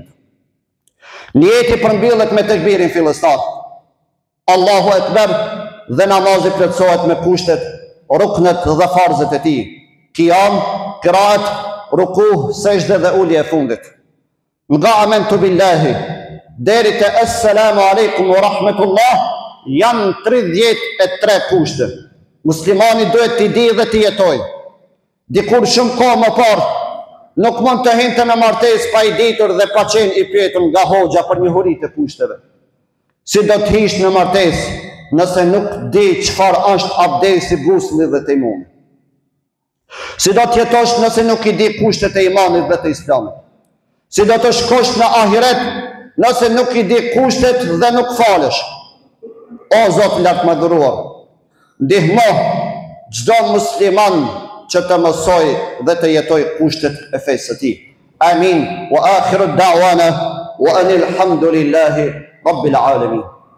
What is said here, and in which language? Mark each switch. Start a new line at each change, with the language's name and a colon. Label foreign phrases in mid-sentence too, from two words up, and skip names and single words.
Albanian: Niyeti përmbyllet me tekbirin fillestar,
Arabic: الله أكبر,
Albanian: dhe namazi plotësohet me kushtet, ruknet dhe farzet e tij, qiyam, qiraat, rukuh, sejdë dhe ulje e fundit. Nga
Arabic: آمنت بالله
Albanian: deri te
Arabic: السلام عليكم ورحمة الله
Albanian: janë 33 kushte. Muslimani duhet t'i di dhe t'i jetoj. Dikur shumë kohë më parë nuk mund të hinte në martesë pa i ditur dhe pa qenë i pyetur nga hoxha për njohuritë e kushteve. Si do të hish në martesë nëse nuk di çfarë është abdesi, gusli dhe tejmumi? Si do të jetosh nëse nuk i di kushtet e imanit dhe të islamit? Si do të shkosh në ahiret nëse nuk i di kushtet dhe nuk falesh? O Zot lartë madhëruar, ndihmo çdo musliman që të mësoj dhe të jetoj kushtet e fesë së tij. Amin.
Arabic: وآخر دعوانا أن الحمد لله رب العالمين.